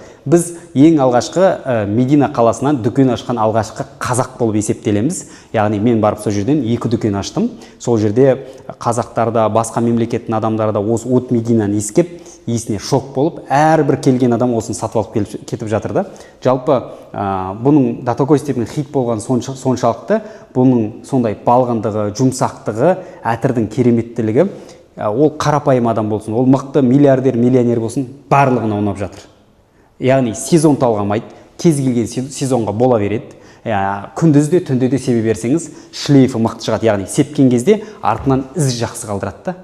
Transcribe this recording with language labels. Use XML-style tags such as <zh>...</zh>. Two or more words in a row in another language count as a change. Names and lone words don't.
<kk>Біз ең алғашқы Медина қаласынан дүкен ашқан алғашқы қазақ болып есептелеміз. Яғни мен барып сол жерден 2 дүкен аштым. Сол жерде қазақтарда, басқа мемлекеттің адамдарда осы Oud Medinаны ескеп, есіне шок болып, әрбір келген адам осын сатып алып кетіп жатыр да. Жалпы бұның</kk> <ru>до такой степени</ru> <kk>хит болған соншалықты, бұның сондай балғындығы, жұмсақтығы, әтірдің кереметтілігі, ол қарапайым адам болсын, ол мықты миллиардер, миллионер болсын, барлығына ұнап жатыр. Яғни сезон талғамайды, кез келген сезонға бола береді. Күндіз де түнде де себе берсеңіз шлейфі мықты шығады, яғни сепкен кезде артынан із жақсы қалдырады да.</kk>